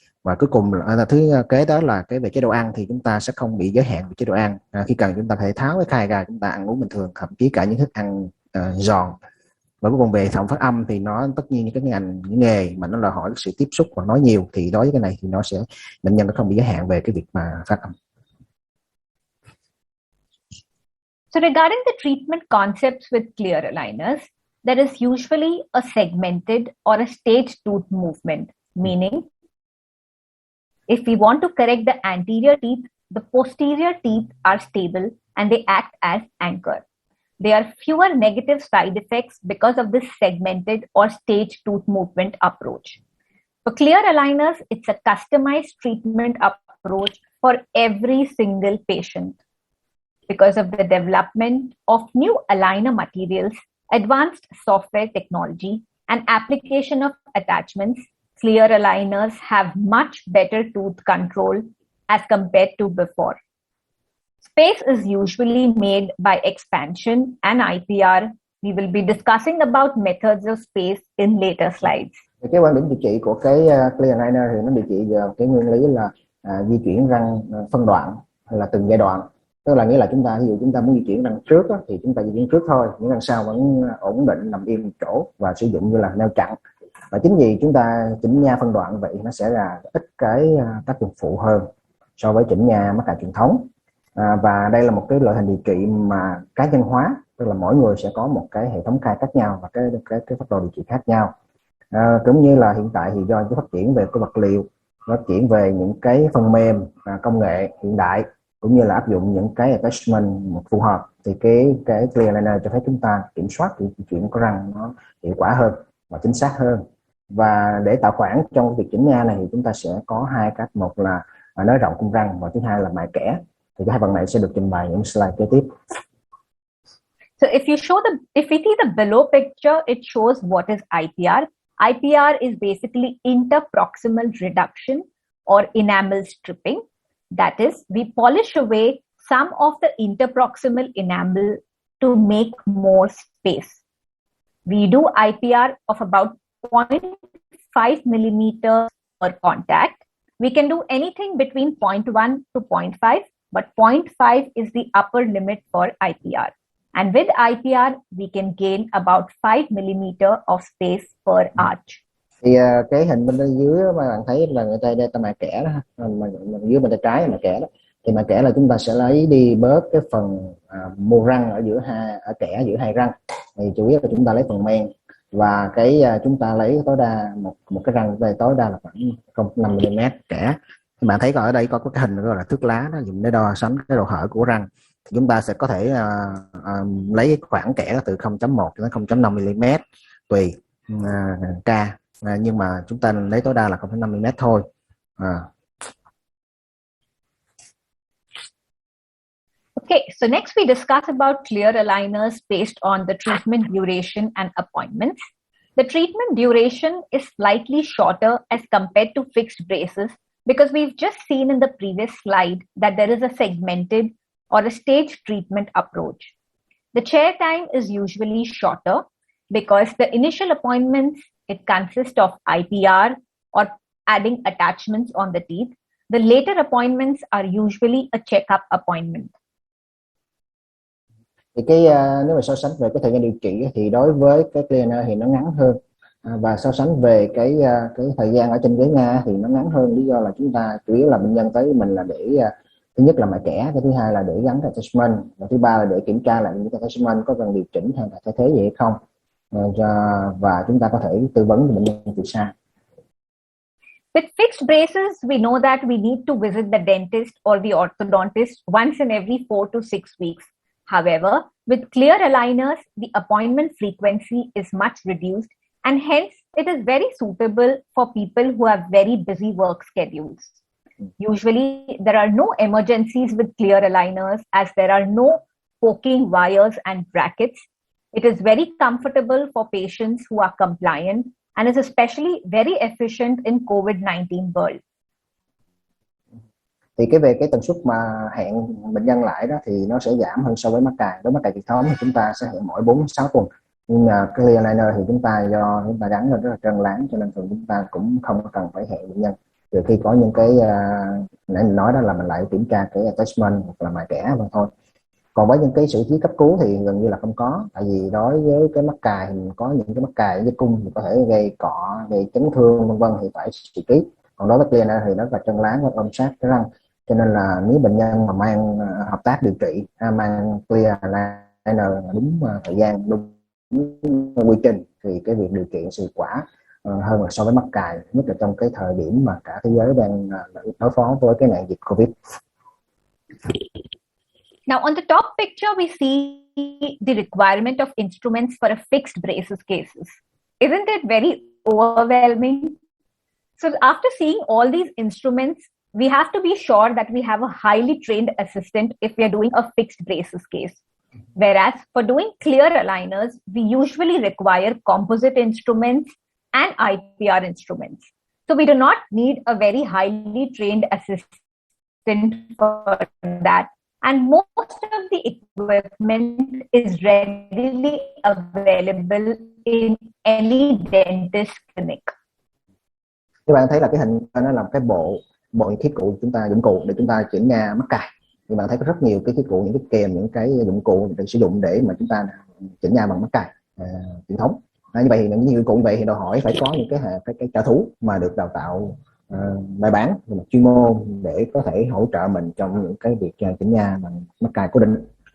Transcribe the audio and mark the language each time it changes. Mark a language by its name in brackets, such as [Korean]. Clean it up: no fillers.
[Vietnamese] Và cuối cùng là thứ kế đó là cái về chế độ ăn thì chúng ta sẽ không bị giới hạn về chế độ ăn. Khi cần chúng ta phải tháo cái khai ra, chúng ta ăn uống bình thường, thậm chí cả những thức ăn giòn. Và cuối cùng về thẩm phát âm thì nó tất nhiên những nghề mà nó là hỏi sự tiếp xúc và nói nhiều thì đối với cái này thì nó sẽ bệnh nhân nó không bị giới hạn về cái việc mà phát âm. [English] So regarding the treatment concepts with clear aligners, there is usually a segmented or a staged tooth movement, meaning if we want to correct the anterior teeth, the posterior teeth are stable and they act as anchor. There are fewer negative side effects because of this segmented or staged tooth movement approach. For clear aligners, it's a customized treatment approach for every single patient. Because of the development of new aligner materials, advanced software technology, and application of attachments, clear aligners have much better tooth control as compared to before. Space is usually made by expansion and IPR. We will be discussing about methods of space in later slides. [Vietnamese] Cái quan điểm điều trị của cái clear aligner thì nó điều trị vào cái nguyên lý là di chuyển răng phân đoạn hay là từng giai đoạn. Tức là nghĩa là chúng ta ví dụ chúng ta muốn di chuyển răng trước đó, thì chúng ta di chuyển trước thôi, những răng sau vẫn ổn định nằm yên một chỗ và sử dụng như là neo chặn. Và chính vì chúng ta chỉnh nha phân đoạn vậy nó sẽ là ít cái tác dụng phụ hơn so với chỉnh nha mắc cài truyền thống. Và đây là một cái loại hình điều trị mà cá nhân hóa, tức là mỗi người sẽ có một cái hệ thống khai khác nhau và cái phác đồ điều trị khác nhau. Cũng như là hiện tại thì do cái phát triển về cái vật liệu, phát triển về những cái phần mềm công nghệ hiện đại, cũng như là áp dụng những cái attachment phù hợp, thì cái clear aligner cho phép chúng ta kiểm soát cái chuyện của răng nó hiệu quả hơn và chính xác hơn. Và để tạo khoảng trong việc chỉnh nha này thì chúng ta sẽ có hai cách, một là nới rộng cung răng và thứ hai là mài kẽ. Thì cái hai phần này sẽ được trình bày những slide kế tiếp. [English] So if we see the below picture, it shows what is IPR. IPR is basically interproximal reduction or enamel stripping. That is, we polish away some of the interproximal enamel to make more space. We do IPR of about 0.5 millimeters per contact. We can do anything between 0.1 to 0.5, but 0.5 is the upper limit for IPR. And with IPR, we can gain about 5 millimeter of space per arch. [Vietnamese] Thì cái hình bên dưới mà bạn thấy là người ta mài kẽ đó, dưới bên tay trái là mài kẽ đó. Thì mài kẽ là chúng ta sẽ lấy đi bớt cái phần mô răng ở kẽ giữa hai răng. Thì chủ yếu là chúng ta lấy phần men và chúng ta lấy tối đa một cái răng đây tối đa là khoảng 0,5 mm kẽ. Thì bạn thấy ở đây có cái hình gọi là thước lá đó, dùng để đo sánh cái độ hở của răng. Thì chúng ta sẽ có thể lấy cái khoảng kẽ từ 0,1 đến 0,5 mm tùy ca. Nhưng mà chúng ta lấy tối đa là 0,5 mm thôi. [English] Okay, so next we discuss about clear aligners based on the treatment duration and appointments. The treatment duration is slightly shorter as compared to fixed braces because we've just seen in the previous slide that there is a segmented or a stage treatment approach. The chair time is usually shorter because the initial appointments, it consists of IPR or adding attachments on the teeth. The later appointments are usually a checkup appointment. [Vietnamese] Thì nếu mà so sánh về cái thời gian điều trị thì đối với cái cleaner thì nó ngắn hơn, và so sánh về cái thời gian ở trên ghế nha thì nó ngắn hơn. Lý do là chúng ta chủ yếu là bệnh nhân tới mình là để thứ nhất là mài kẽ, cái thứ hai là để gắn attachment, và thứ ba là để kiểm tra lại những cái attachment có cần điều chỉnh hay là thay thế gì hay không, và chúng ta có thể tư vấn cho bệnh nhân từ xa. [English] With fixed braces, we know that we need to visit the dentist or the orthodontist once in every 4 to 6 weeks. However, with clear aligners, the appointment frequency is much reduced, and hence it is very suitable for people who have very busy work schedules. Usually, there are no emergencies with clear aligners as there are no poking wires and brackets. It is very comfortable for patients who are compliant and is especially very efficient in COVID-19 world. [Vietnamese] Thì về cái tần suất mà hẹn bệnh nhân lại đó thì nó sẽ giảm hơn so với mắc cài. Đối với mắc cài truyền thống thì chúng ta sẽ hẹn mỗi 4-6 tuần. Nhưng mà clear aligner thì chúng ta do chúng ta gắn lên rất là trơn láng, cho nên thường chúng ta cũng không cần phải hẹn bệnh nhân. Trừ khi có những cái nãy mình nói đó là mình lại kiểm tra cái attachment hoặc là mài kẽ và thôi. Còn với những cái xử trí cấp cứu thì gần như là không có, tại vì đối với cái mắc cài thì có những cái mắc cài với cung thì có thể gây cọ, gây chấn thương vân vân thì phải xử trí. Còn đối với clear thì nó là trơn láng và ôm sát cái răng, cho nên là nếu bệnh nhân mà mang hợp tác điều trị, mang clear aligner đúng thời gian, đúng quy trình thì cái việc điều trị hiệu quả hơn là so với mắc cài, nhất là trong cái thời điểm mà cả thế giới đang đối phó với cái nạn dịch Covid. [English] Now, on the top picture, we see the requirement of instruments for a fixed braces cases. Isn't it very overwhelming? So after seeing all these instruments, we have to be sure that we have a highly trained assistant if we are doing a fixed braces case. Whereas for doing clear aligners, we usually require composite instruments and IPR instruments. So we do not need a very highly trained assistant for that. And most of the equipment is readily available in any dentist clinic. [Vietnamese] Các bạn thấy là cái hình nó là cái bộ thiết cụ chúng ta, dụng cụ để chúng ta chỉnh nha mắc cài. Thì bạn thấy có rất nhiều cái thiết cụ, những cái kèm, những cái dụng cụ được sử dụng để mà chúng ta chỉnh nha bằng mắc cài truyền thống. Như vậy thì những dụng cụ như vậy thì đòi hỏi phải có những cái trợ thủ mà được đào tạo bài bản về mặt chuyên môn để có thể hỗ trợ mình trong những cái việc chỉnh nha bằng mắc cài cố định.